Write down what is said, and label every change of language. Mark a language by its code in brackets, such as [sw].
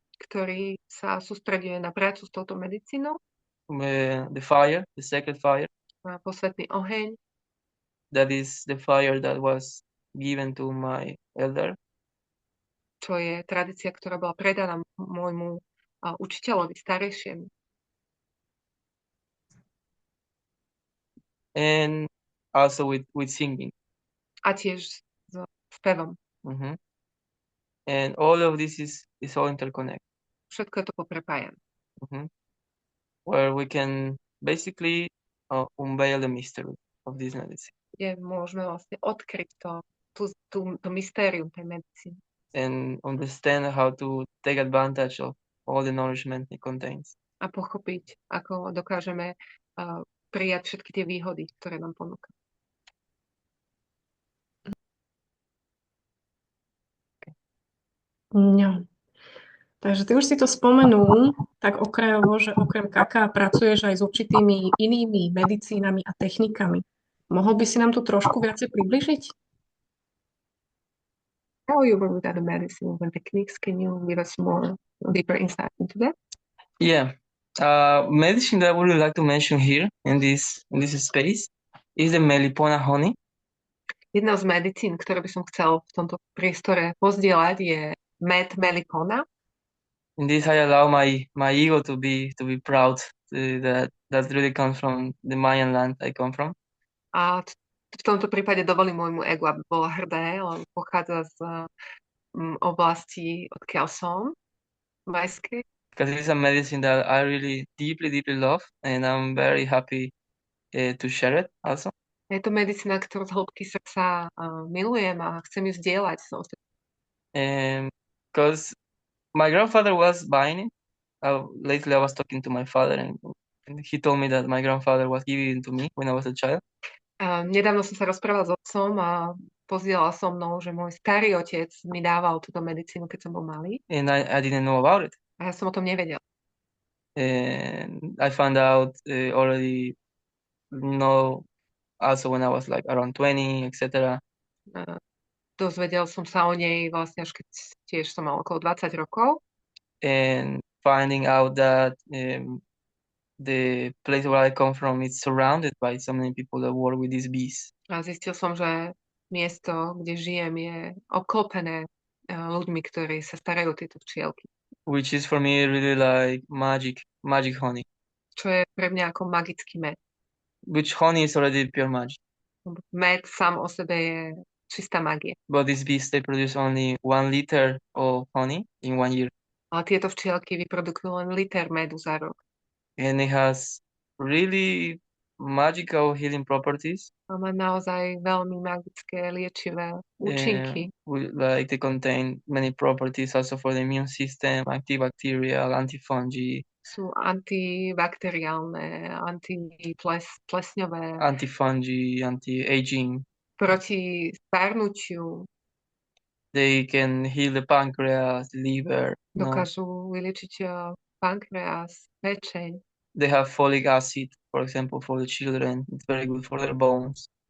[sk] ktorý sa sústreďuje na prácu s touto medicínou, [en] the fire, the sacred fire, [sk] na posvetný oheň, [en] that is the fire that was given to my elder. [sk] čo je tradícia, ktorá bola predaná môjmu učiteľovi starejšiemu. [en] And also with singing. [sk] A tiež s spevom. Mhm. [en] And all of this is all interconnected. [sk] Všetko je to poprepájané. [en] Where we can basically unveil the mystery of this medicine [sk] Kde môžeme vlastne odkryť to mystérium tej medicíny. [en] and understand how to take advantage of all the nourishment it contains. [sk] A pochopiť, ako dokážeme prijať všetky tie výhody, ktoré nám ponúka. No. Takže ty už si to spomenul tak okrajovo, že okrem kaká pracuješ aj s určitými inými medicínami a technikami. Mohol by si nám tu trošku viacej približiť? [en] How you work with other medicines and techniques? Can you give us more deeper insight into that? Yeah. Medicine that I would like to mention here in this space is the melipona honey. [sk] Jedna z medicín, ktoré by som chcel v tomto priestore pozdieľať, je med melipona. [en] In this, I allow my ego to be proud that really comes from the Mayan land I come from. [sk] A v tomto prípade dovolím môjmu egu, aby bolo hrdé, lebo pochádza z oblasti, odkiaľ som, Mayskej. [en] Because it is a medicine that I really deeply love, and I'm very happy to share it also. [sk] Je to medicína, ktorú z hĺbky srdca milujem a chcem ju zdieľať s ostatnými. [en] Because my grandfather was buying it. Lately I was talking to my father and he told me that my grandfather was giving it to me when I was a child. [sk] Nedávno som sa rozprával s otcom a pozdieľal so mnou, že môj starý otec mi dával túto medicínu, keď som bol malý. [en] And I didn't know about it. [sk] A ja som o tom nevedel. [en] And I found out already, also when I was like around 20, etc. [sk] Dozvedel som sa o nej vlastne až keď tiež som mal okolo 20 rokov. [en] And finding out that the place where I come from is surrounded by so many people that work with these bees. [sk] A zistil som, že miesto, kde žijem, je obklopené ľuďmi, ktorí sa starajú o tieto včielky. [en] Which is for me really like magic honey. [sk] Čo je pre mňa ako magický med. [en] Which honey is already pure magic. [sk] Med sám o sebe je čistá magia. [en] But these bees, they produce only 1 liter of honey in 1 year. [sk] Ale tieto včielky vyprodukujú len liter medu za rok. [en] And it has really magical healing properties. [sk] A má naozaj veľmi magické liečivé účinky. [en] Like they contain many properties also for the immune system, antibacterial, antifungi. [sk] Sú antibakteriálne, antiplesňové. [en] Antifungi, anti-aging. [sk] Proti starnutiu. [en] They can heal the pancreas, liver. [sk] Dokážu vyliečiť pankreas, pečeň. [en] They have folic acid, for example, for the children. It's very good for their bones.